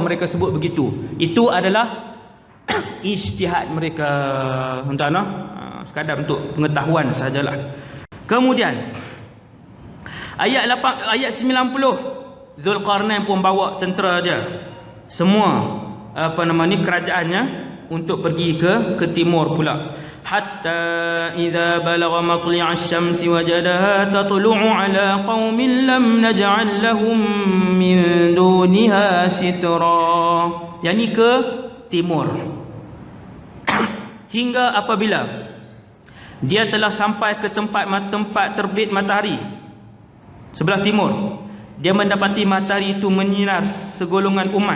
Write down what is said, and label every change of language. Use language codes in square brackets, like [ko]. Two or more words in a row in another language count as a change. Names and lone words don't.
[ms] Kenapa mereka sebut begitu? Itu adalah ijtihad mereka, tuan-tuan, sekadar untuk pengetahuan sajalah. Kemudian ayat 90, Zulkarnain pun bawa tentera dia semua kerajaannya untuk pergi ke timur pula. [ar] حتى إذا بلغ مطلع الشمس وجدها تطلع على قوم لم نجعل لهم من دونها سترا. [ms] Yani ke timur. Hingga apabila dia telah sampai ke tempat terbit matahari sebelah timur, dia mendapati matahari itu menyinar segolongan umat.